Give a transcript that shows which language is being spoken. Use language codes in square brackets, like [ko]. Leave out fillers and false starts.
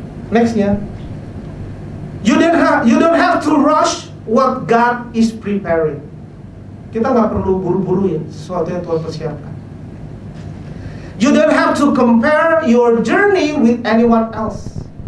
[en] Nextnya, you don't have to rush what God is preparing. [id] Kita nggak perlu buru-buruin sesuatu yang Tuhan persiapkan. [en] You don't have to compare your journey with anyone else.